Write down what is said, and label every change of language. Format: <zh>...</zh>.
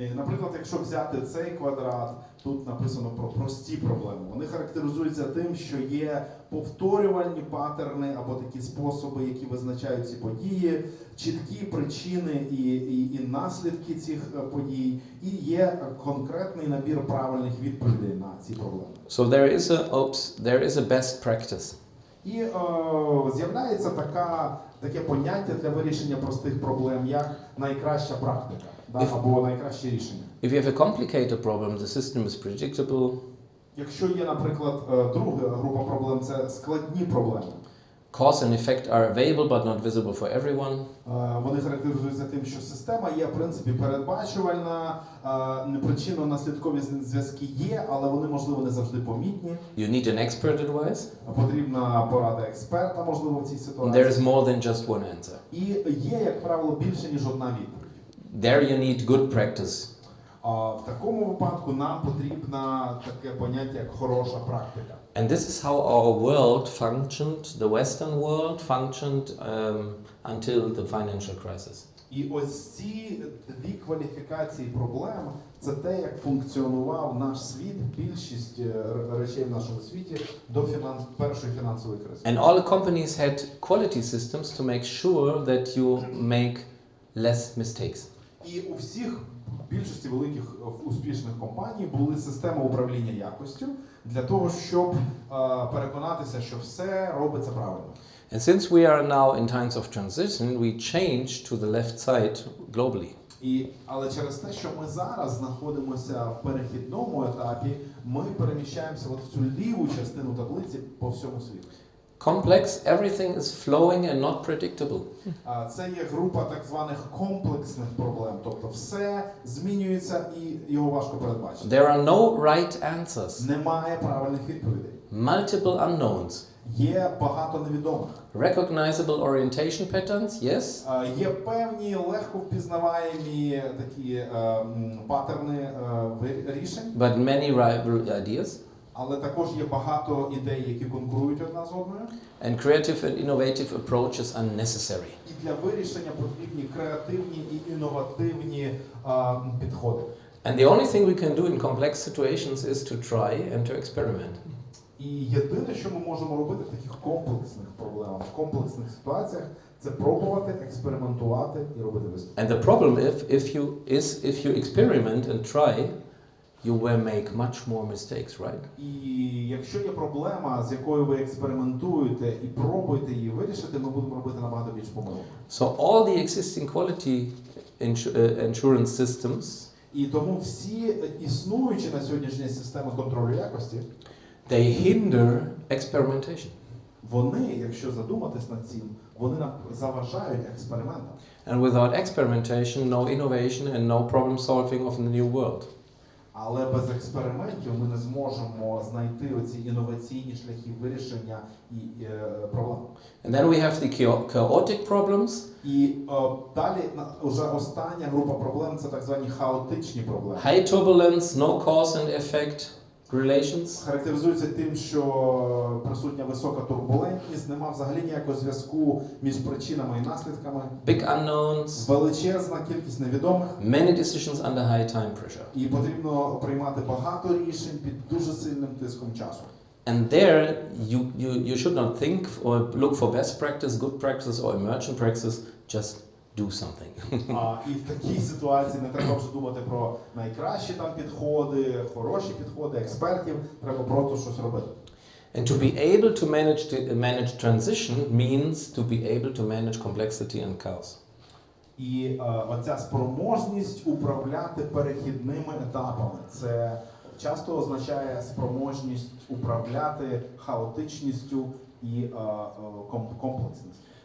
<uk>Наприклад, якщо взяти цей квадрат, тут написано про прості проблеми. Вони характеризуються тим, що є повторювальні паттерни або такі способи, які визначають ці події, чіткі причини і наслідки цих подій, і є конкретний набір правильних відповідей на ці проблеми.</uk> <en>So there is a best practice.</en> <uk>І з'являється таке поняття для вирішення простих проблем, як найкраща практика, або найкраще рішення.</uk> <en>If you have a complicated problem, the system is predictable.</en> <uk>Якщо є, наприклад, друга група проблем, це складні проблеми.</uk> <en>Cause and effect are available but not visible for everyone.</en> <uk>Вони характеризуються тим, що система є, в принципі, передбачувальна, причинно-наслідкові зв'язки є, але вони, можливо, не завжди помітні.</uk> <en>You need an expert advice.</en> <uk>Потрібна порада експерта, можливо, в цій ситуації.</uk> <en>There is more than just one answer.</en> <uk>І є, як правило, більше, ніж одна відповідь.</uk> <en>There you need good practice.</en> <uk>В такому випадку нам потрібна таке поняття, як хороша практика.</uk> <en>And this is how our world functioned, the Western world functioned until the financial crisis.</en> <uk>І ось ці дві кваліфікації проблем – це те, як функціонував наш світ, більшість речей в нашому світі до першої фінансової кризи.</uk> <en>And all the companies had quality systems to make sure that you make less mistakes.</en> <uk>І у всіх більшості великих успішних компаній були системи управління якостю для того, щоб переконатися, що все робиться правильно.</uk> <en>And since we are now in times of transition, we change to the left side globally.</en> <uk>Але через те, що ми зараз знаходимося в перехідному етапі, ми переміщаємося от в цю ліву частину таблиці по всьому світу.</uk> <en>Complex, everything is flowing and not predictable.</en> <uk>Це є група так званих комплексних проблем, тобто все змінюється і його важко передбачити.</uk> <en>There are no right answers.</en> <uk>Немає правильних відповідей.</uk> <en>Multiple unknowns.</en> <uk>Є багато невідомих.</uk> <en>Recognizable orientation patterns, yes.</en> <uk>Є певні легко впізнаваємі такі паттерни рішень.</uk> <en>But many rival ideas.</en> <uk>Але також є багато ідей, які конкурують одна з одною.</uk> <en>And creative and innovative approaches are necessary.</en> <uk>І для вирішення потрібні креативні і інновативні підходи.</uk> <en>And the only thing we can do in complex situations is to try and to experiment.</en> <uk>І єдине, що ми можемо робити в таких комплексних проблемах, в комплексних ситуаціях, це пробувати, експериментувати і робити висновки.</uk> <en>And the problem if you experiment and try, you will make much more mistakes, right?</en> <uk>І якщо є проблема, з якою ви експериментуєте і пробуєте її вирішити, ми будемо робити набагато більше помилок.</uk> <en>So all the existing quality insurance systems,</en> <uk>І тому всі існуючі на сьогоднішній системи контролю якості,</uk> <en>they hinder experimentation.</en> <uk>вони, якщо задуматись над цим, вони нам заважають експериментам.</uk> <en>And without experimentation, no innovation and no problem solving of the new world.</en> <uk>Але без експериментів ми не зможемо знайти оці інноваційні шляхи вирішення і проблем.</uk> <en>And then we have the chaotic problems.</en> <uk>І далі вже остання група проблем – це так звані хаотичні проблеми.</uk> <en>High turbulence, no cause and effect relations.</en> <uk>Характеризується тим, що присутня висока турбулентність, нема взагалі ніякого зв'язку між причинами і наслідками.</uk> <en>Big unknowns.</en> <uk>Величезна кількість невідомих.</uk> <en>Many decisions under high time pressure.</en> <uk>І потрібно приймати багато рішень під дуже сильним тиском часу.</uk> <en>And there you should not think or look for best practice, good practice or emergent practice, just do something.</en> <uk>І в такій ситуації не треба вже думати про найкращі там підходи, хороші підходи, експертів, треба просто щось робити.</uk> <en>And to be able to manage transition means to be able to manage complexity and chaos.</en> <uk>І оця спроможність управляти перехідними етапами, це часто означає спроможність управляти хаотичністю і комплексністю.</uk>